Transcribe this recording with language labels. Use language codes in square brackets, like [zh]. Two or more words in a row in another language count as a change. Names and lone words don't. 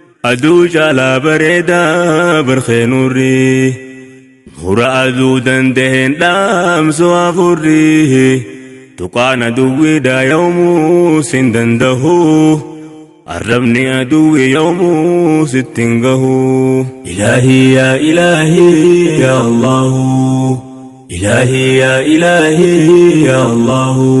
[om] aduu caalaa bareedaa barkee nurri. Nura aduu danda'een dhaamsu afurri, tuqaan aduwwiidhaa yoomuu sin dandahu. Arrabni aduwwi yoomuu sittin gahu. [ar] إلهي يا إلهي يا الله، إلهي يا إلهي يا الله،